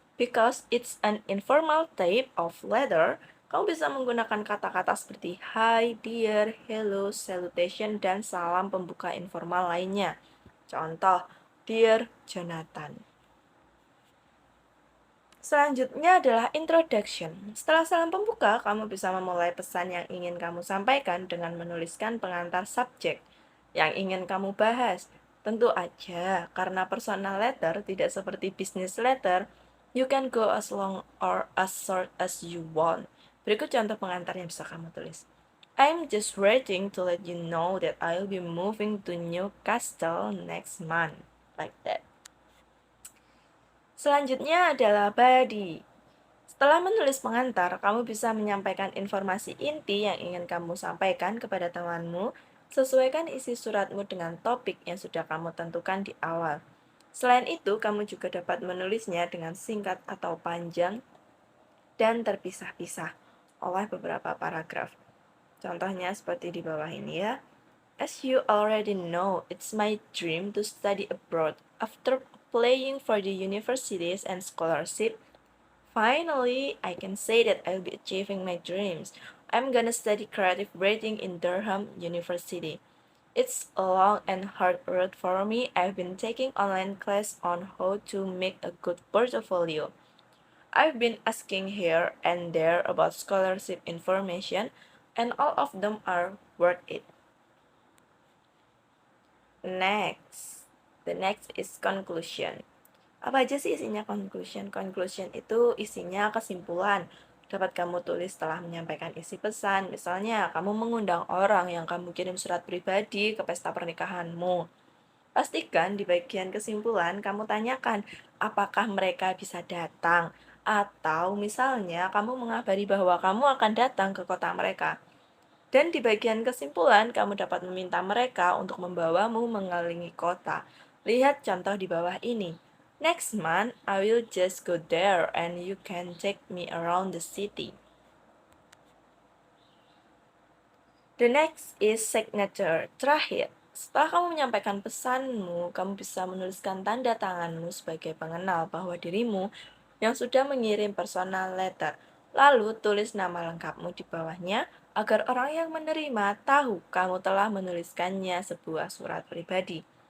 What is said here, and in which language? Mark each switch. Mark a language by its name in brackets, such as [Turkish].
[English] Because it's an informal type of letter, [Indonesian] kamu bisa menggunakan kata-kata seperti hi, dear, hello, salutation, dan salam pembuka informal lainnya. Contoh, Dear Jonathan. Selanjutnya adalah introduction. Setelah salam pembuka, kamu bisa memulai pesan yang ingin kamu sampaikan dengan menuliskan pengantar subjek yang ingin kamu bahas. Tentu aja, karena [English] personal letter [Indonesian] tidak seperti [English] business letter, you can go as long or as short as you want. [Indonesian] Berikut contoh pengantar yang bisa kamu tulis. [English] I'm just writing to let you know that I'll be moving to Newcastle next month. Like that. [Indonesian] Selanjutnya adalah body. Setelah menulis pengantar, kamu bisa menyampaikan informasi inti yang ingin kamu sampaikan kepada temanmu. Sesuaikan isi suratmu dengan topik yang sudah kamu tentukan di awal. Selain itu, kamu juga dapat menulisnya dengan singkat atau panjang dan terpisah-pisah oleh beberapa paragraf. Contohnya seperti di bawah ini ya. [English] As you already know, it's my dream to study abroad. After applying for the universities and scholarship, finally, I can say that I'll be achieving my dreams. I'm gonna study creative writing in Durham University. It's a long and hard road for me. I've been taking online class on how to make a good portfolio. I've been asking here and there about scholarship information, and all of them are worth it. Next, the next is conclusion. [Indonesian] Apa aja sih isinya conclusion? Conclusion itu isinya kesimpulan. Dapat kamu tulis setelah menyampaikan isi pesan. Misalnya, kamu mengundang orang yang kamu kirim surat pribadi ke pesta pernikahanmu. Pastikan di bagian kesimpulan kamu tanyakan apakah mereka bisa datang. Atau misalnya kamu mengabari bahwa kamu akan datang ke kota mereka. Dan di bagian kesimpulan, kamu dapat meminta mereka untuk membawamu mengelilingi kota. Lihat contoh di bawah ini. [English] Next month, I will just go there and you can take me around the city. The next is signature. [Indonesian] Terakhir, setelah kamu menyampaikan pesanmu, kamu bisa menuliskan tanda tanganmu sebagai pengenal bahwa dirimu yang sudah mengirim personal letter. Lalu tulis nama lengkapmu di bawahnya agar orang yang menerima tahu kamu telah menuliskannya sebuah surat pribadi.